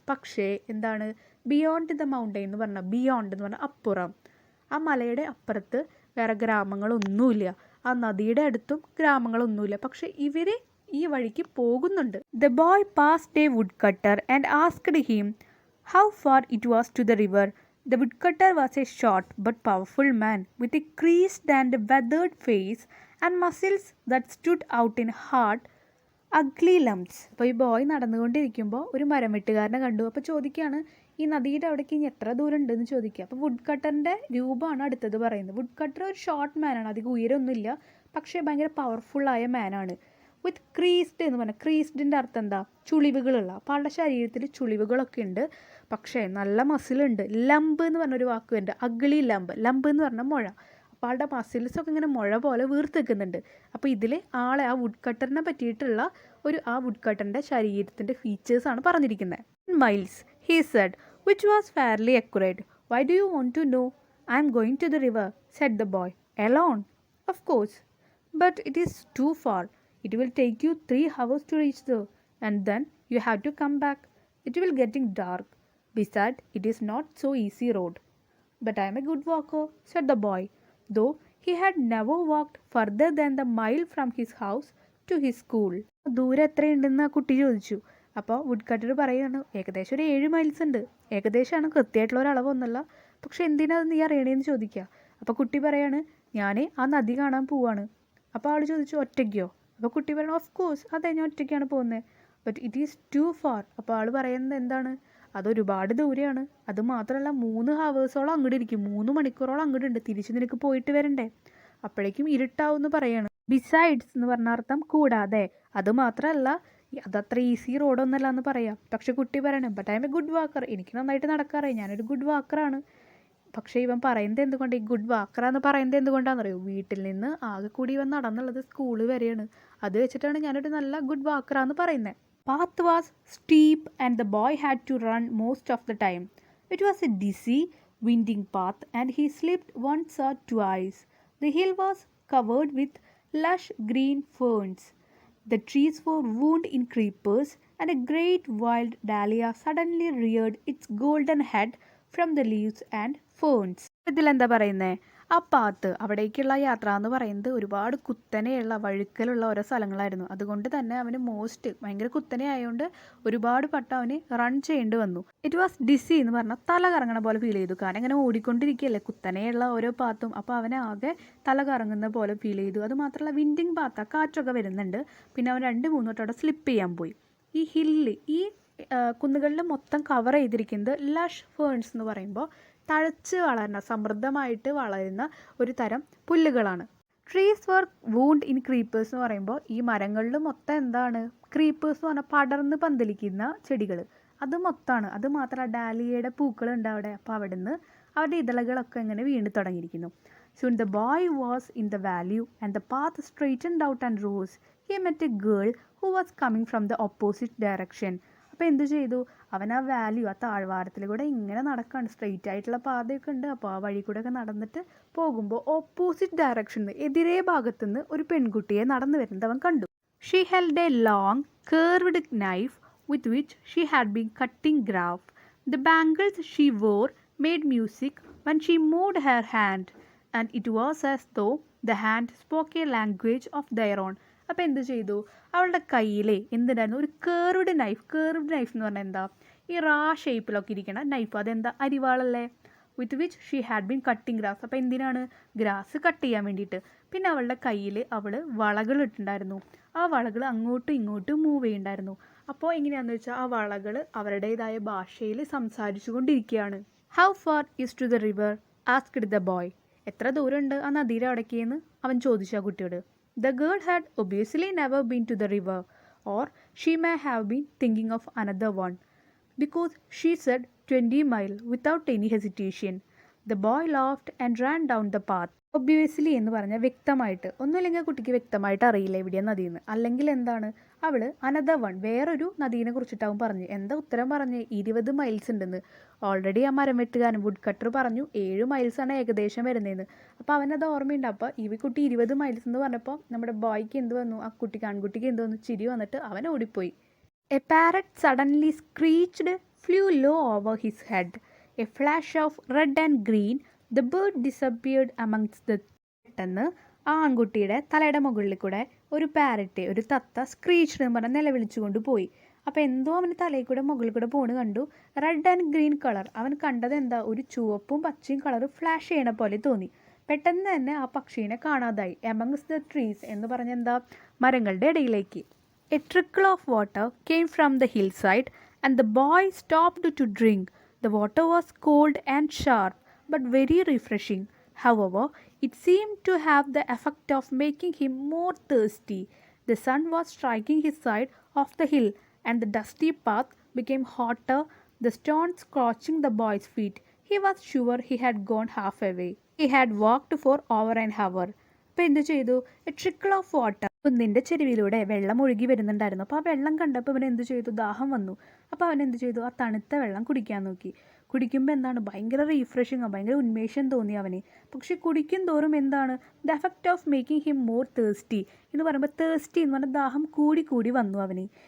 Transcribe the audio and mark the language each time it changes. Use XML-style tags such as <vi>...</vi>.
<ml>പക്ഷേ എന്താണ്</ml> <en>beyond the mountain</en> <ml>എന്ന് പറഞ്ഞാൽ? ബിയോണ്ട് എന്ന് പറഞ്ഞാൽ അപ്പുറം. ആ മലയുടെ അപ്പുറത്ത് വേറെ ഗ്രാമങ്ങളൊന്നുമില്ല. ആ നദിയുടെ അടുത്തും ഗ്രാമങ്ങളൊന്നുമില്ല. പക്ഷെ ഇവർ ഈ വഴിക്ക് പോകുന്നുണ്ട്.</ml> <en>The boy passed a woodcutter and asked him how far it was to the river. The woodcutter was a short but powerful man with a creased and weathered face and muscles that stood out in hard, ugly lumps.</en> <ml>അപ്പോൾ ഈ boy നടന്നുകൊണ്ടിരിക്കുമ്പോൾ ഒരു മരം വെട്ടുകാരനെ കണ്ടു. അപ്പോൾ ചോദിക്കുകയാണ്, ഈ നദിയുടെ അവിടേക്ക് ഇനി എത്ര ദൂരം ഉണ്ടെന്ന് ചോദിക്കുക. അപ്പോൾ വുഡ് കട്ടറിൻ്റെ രൂപമാണ് അടുത്തത് പറയുന്നത്. വുഡ് കട്ടർ ഒരു ഷോർട്ട് മാനാണ്, അധികം ഉയരമൊന്നുമില്ല, പക്ഷേ ഭയങ്കര പവർഫുള്ളായ മാനാണ്. വിത്ത് ക്രീസ്ഡ് എന്ന് പറഞ്ഞാൽ, ക്രീസ്ഡിൻ്റെ അർത്ഥം എന്താ? ചുളിവുകളുള്ള. അപ്പോൾ ആളുടെ ശരീരത്തിൽ ചുളിവുകളൊക്കെ ഉണ്ട്, പക്ഷേ നല്ല മസിലുണ്ട്. ലംബ് എന്ന് പറഞ്ഞൊരു വാക്ക് ഉണ്ട്, അഗ്ലി ലംബ്. ലംബ് എന്ന് പറഞ്ഞാൽ മുഴ. അപ്പോൾ ആളുടെ മസിൽസൊക്കെ ഇങ്ങനെ മുഴ പോലെ വീർത്ത് നിൽക്കുന്നുണ്ട്. അപ്പോൾ ഇതിൽ ആളെ, ആ വുഡ് കട്ടറിനെ പറ്റിയിട്ടുള്ള ആ വുഡ് കട്ടറിൻ്റെ ശരീരത്തിൻ്റെ ഫീച്ചേഴ്സാണ് പറഞ്ഞിരിക്കുന്നത്.</ml> <en>Miles he said, which was fairly accurate. Why do you want to know? I am going to the river, said the boy. Alone? Of course, but it is too far. It will take you 3 hours to reach there, and then you have to come back. It will getting dark. Besides, it is not so easy road. But I am a good walker, said the boy, though he had never walked further than the mile from his house to his school.</en> <ml>ദൂരം എത്രയുണ്ടെന്ന് ആ കുട്ടി ചോദിച്ചു. അപ്പോൾ would cutter പറയുകയാണ്, ഏകദേശം ഒരു 7 miles ഉണ്ട്. ഏകദേശമാണ്, കൃത്യമായിട്ടുള്ള ഒരു അളവൊന്നുമല്ല. പക്ഷെ എന്തിനാണ് നീ അറിയണേന്ന് ചോദിക്കുക. അപ്പോൾ കുട്ടി പറയാണ്, ഞാൻ ആ നദി കാണാൻ പോവാണ്. അപ്പോൾ ആൾ ചോദിച്ചു, ഒറ്റയ്ക്കോ? അപ്പോൾ കുട്ടി പറഞ്ഞു,</ml> <en>of course,</en> <ml>അതെ, ഞാൻ ഒറ്റയ്ക്കാണ് പോകുന്നത്.</ml> <en>But it is too far.</en> <ml>അപ്പോൾ ആൾ പറയുന്നത് എന്താണ്? അതൊരുപാട് ദൂരെയാണ്. അത് മാത്രമല്ല 3 ഹവേഴ്സോളം അങ്ങോട്ട് ഇരിക്കും, 3 മണിക്കൂറോളം അങ്ങോട്ട് ഉണ്ട്. തിരിച്ച് നിനക്ക് പോയിട്ട് വരണ്ടേ? അപ്പോഴേക്കും ഇരുട്ടാവും എന്ന് പറയാണ്. ബിസൈഡ്സ് എന്ന് പറഞ്ഞ അർത്ഥം കൂടാതെ. അത് മാത്രമല്ല, അതത്ര ഈസി റോഡൊന്നല്ല എന്ന് പറയാം. പക്ഷെ കുട്ടി പറയണം,</ml> <en>But I am a good walker.</en> <ml>എനിക്ക് നന്നായിട്ട് നടക്കാറിയാം, ഞാനൊരു ഗുഡ് വാക്കറാണ്. പക്ഷേ ഇവൻ പറയുന്നത് എന്തുകൊണ്ട്, ഈ ഗുഡ് വാക്കറാന്ന് പറയുന്നത് എന്തുകൊണ്ടാണെന്ന് അറിയോ? വീട്ടിൽ നിന്ന് ആകെ കൂടി ഇവൻ നടന്നുള്ളത് സ്കൂള് വരെയാണ്. അത് വെച്ചിട്ടാണ് ഞാനൊരു നല്ല ഗുഡ് വാക്കറാന്ന് പറയുന്നത്.</ml> <en>Path was steep and the boy had to run most of the time. It was a dizzy, winding path and he slipped once or twice. The hill was covered with lush green ferns. The trees were wound in creepers and a great wild dahlia suddenly reared its golden head from the leaves and ferns.</en> <ml>ഇതിലെന്താ പറയുന്നത്? ആ path, അവിടേക്കുള്ള യാത്ര എന്ന് പറയുന്നത് ഒരുപാട് കുത്തനെയുള്ള വഴുക്കലുള്ള ഓരോ സ്ഥലങ്ങളായിരുന്നു. അതുകൊണ്ട് തന്നെ അവന് ഭയങ്കര കുത്തനെ ആയതുകൊണ്ട് ഒരുപാട് വട്ടം അവന് റൺ ചെയ്യേണ്ടി വന്നു.</ml> <en>it was dizzy</en> <ml>എന്ന് പറഞ്ഞാൽ തല കറങ്ങണ പോലെ ഫീൽ ചെയ്തു. കാരണം ഇങ്ങനെ ഓടിക്കൊണ്ടിരിക്കുകയല്ലേ കുത്തനെയുള്ള ഓരോ പാത്തും. അപ്പോൾ അവനെ ആകെ തല കറങ്ങുന്ന പോലെ ഫീൽ ചെയ്തു. അത് മാത്രമല്ല വിൻഡിങ് പാത്ത, കാറ്റൊക്കെ വരുന്നുണ്ട്. പിന്നെ അവൻ 2-3 വട്ടം അവിടെ സ്ലിപ്പ് ചെയ്യാൻ പോയി. ഈ ഹില്ല്, ഈ കുന്നുകളിൽ മൊത്തം കവർ ചെയ്തിരിക്കുന്നത് ലഷ് ഫേൺസ് എന്ന് പറയുമ്പോൾ തഴച്ച് വളരുന്ന, സമൃദ്ധമായിട്ട് വളരുന്ന ഒരു തരം പുല്ലുകളാണ്.</ml> <en>trees were wound in creepers</en> <ml>എന്ന് പറയുമ്പോൾ ഈ മരങ്ങളിൽ മൊത്തം എന്താണ്? ക്രീപ്പേഴ്സ് എന്ന് പറഞ്ഞാൽ പടർന്ന് പന്തലിക്കുന്ന ചെടികൾ, അത് മൊത്തമാണ്. അത് മാത്രമല്ല ഡാലിയയുടെ പൂക്കളുണ്ട് അവിടെ. അപ്പോൾ അവിടെ നിന്ന് അവരുടെ ഇതളുകളൊക്കെ ഇങ്ങനെ വീണ് തുടങ്ങിയിരിക്കുന്നു.</ml> <en>Soon the boy was in the valley and the path straightened out and rose. He met a girl who was coming from the opposite direction.</en> <ml>അപ്പോൾ എന്ത് ചെയ്തു? അവൻ ആ വാല്യൂ, ആ താഴ്വാരത്തിൽ കൂടെ ഇങ്ങനെ നടക്കുകയാണ്. സ്ട്രെയിറ്റ് ആയിട്ടുള്ള പാതയൊക്കെ ഉണ്ട്. അപ്പോൾ ആ വഴി കൂടെ ഒക്കെ നടന്നിട്ട് പോകുമ്പോൾ ഓപ്പോസിറ്റ് ഡയറക്ഷനിൽ നിന്ന്, എതിരേ ഭാഗത്തുനിന്ന് ഒരു പെൺകുട്ടിയെ നടന്നു വരുന്നത് അവൻ കണ്ടു.</ml> <en>She held a long curved knife with which she had been cutting grass. The bangles she wore made music when she moved her hand, and it was as though the hand spoke a language of their own.</en> <ml>അപ്പോൾ എന്ത് ചെയ്തു? അവളുടെ കയ്യിലെ എന്തുണ്ടായിരുന്നു? ഒരു curved knife. Curved knife എന്ന് പറഞ്ഞാൽ എന്താ? ഈ ഷേപ്പിലൊക്കെ ഇരിക്കണ നൈഫ്. അതെന്താ? അരിവാളല്ലേ?</ml> <en>With which she had been cutting grass.</en> <ml>അപ്പോൾ എന്തിനാണ്? ഗ്രാസ് കട്ട് ചെയ്യാൻ വേണ്ടിയിട്ട്. പിന്നെ അവളുടെ കയ്യിൽ അവൾ വളകൾ ഇട്ടുണ്ടായിരുന്നു. ആ വളകൾ അങ്ങോട്ടും ഇങ്ങോട്ടും മൂവ് ചെയ്യുന്നുണ്ടായിരുന്നു. അപ്പോൾ എങ്ങനെയാണെന്ന് വെച്ചാൽ ആ വളകൾ അവരുടേതായ ഭാഷയിൽ സംസാരിച്ചു കൊണ്ടിരിക്കുകയാണ്.</ml> <en>How far is to the river asked the boy.</en> <ml>എത്ര ദൂരമുണ്ട് ആ നദിയുടെ അവിടേക്കെന്ന് അവൻ ചോദിച്ചു ആ കുട്ടിയോട്.</ml> <en>The girl had obviously never been to the river, or she may have been thinking of another one, because she said 20 mile without any hesitation. The boy laughed and ran down the path.</en> <ml>Obviously എന്ന് പറഞ്ഞാൽ വ്യക്തമായിട്ട്, ഒന്നുമില്ലെങ്കിൽ കുട്ടിക്ക് വ്യക്തമായിട്ട് അറിയില്ല എവിടെയാണ് നദിയെന്ന്. അല്ലെങ്കിൽ എന്താണ് അവൾ അനദർ വൺ വേറൊരു നദീനെ കുറിച്ചിട്ടാവും പറഞ്ഞു. എന്താ ഉത്തരം പറഞ്ഞ് 20 മൈൽസ് ഉണ്ടെന്ന്. ഓൾറെഡി ആ മരം വെട്ടുകാരൻ വുഡ് കട്ടർ പറഞ്ഞു 7 മൈൽസാണ് ഏകദേശം വരുന്നതെന്ന്. അപ്പോൾ അവനത് ഓർമ്മയുണ്ട്. അപ്പോൾ ഈ കുട്ടി 20 മൈൽസ് എന്ന് പറഞ്ഞപ്പോൾ നമ്മുടെ ബോയ്ക്ക് എന്ത് വന്നു, ആ കുട്ടിക്ക് ആൺകുട്ടിക്ക് എന്ത് വന്നു, ചിരി വന്നിട്ട് അവൻ ഓടിപ്പോയി.</ml> <en>A parrot suddenly screeched, flew low over his head. A flash of red and green, the bird disappeared amongst the.</en> <ml>പെട്ടെന്ന് ആ ആൺകുട്ടിയുടെ തലയുടെ മുകളിൽ കൂടെ ഒരു പാരറ്റ്, ഒരു തത്ത സ്ക്രീച്ച് എന്ന് പറഞ്ഞാൽ നിലവിളിച്ചുകൊണ്ട് പോയി. അപ്പോൾ എന്തോ അവന് തലയിൽ കൂടെ മുകളിൽ കൂടെ പോണ് കണ്ടു. റെഡ് ആൻഡ് ഗ്രീൻ കളർ, അവൻ കണ്ടത് എന്താ, ഒരു ചുവപ്പും പച്ചയും കളർ ഫ്ലാഷ് ചെയ്യണ പോലെ തോന്നി. പെട്ടെന്ന് തന്നെ ആ പക്ഷീനെ കാണാതായി.</ml> <en>amongst the trees</en> <ml>എന്ന് പറഞ്ഞ എന്താ, മരങ്ങളുടെ ഇടയിലേക്ക്.</ml> <en>A trickle of water came from the hillside, and the boy stopped to drink. The water was cold and sharp, but very refreshing. However, it seemed to have the effect of making him more thirsty. The sun was striking his side of the hill, and the dusty path became hotter, the stones scorching the boy's feet. He was sure he had gone halfway. He had walked for over an hour.</en> <ml>അപ്പോൾ എന്ത് ചെയ്തു,</ml> <en>a trickle of water,</en> <ml>കുന്നിൻ്റെ ചെരുവിലൂടെ വെള്ളം ഒഴുകി വരുന്നുണ്ടായിരുന്നു. അപ്പോൾ ആ വെള്ളം കണ്ടപ്പോൾ അവൻ എന്ത് ചെയ്തു, ദാഹം വന്നു. അപ്പോൾ അവൻ എന്ത് ചെയ്തു, ആ തണുത്ത വെള്ളം കുടിക്കാൻ നോക്കി. കുടിക്കുമ്പോൾ എന്താണ്, ഭയങ്കര റീഫ്രഷിങ്, ഭയങ്കര ഉന്മേഷം തോന്നി അവന്. പക്ഷെ കുടിക്കും തോറും എന്താണ്,</ml> <en>the effect of making him more thirsty</en> <ml>എന്ന് പറയുമ്പോൾ, തേഴ്സ്റ്റി എന്ന് പറഞ്ഞാൽ ദാഹം കൂടി കൂടി വന്നു അവന്.</ml>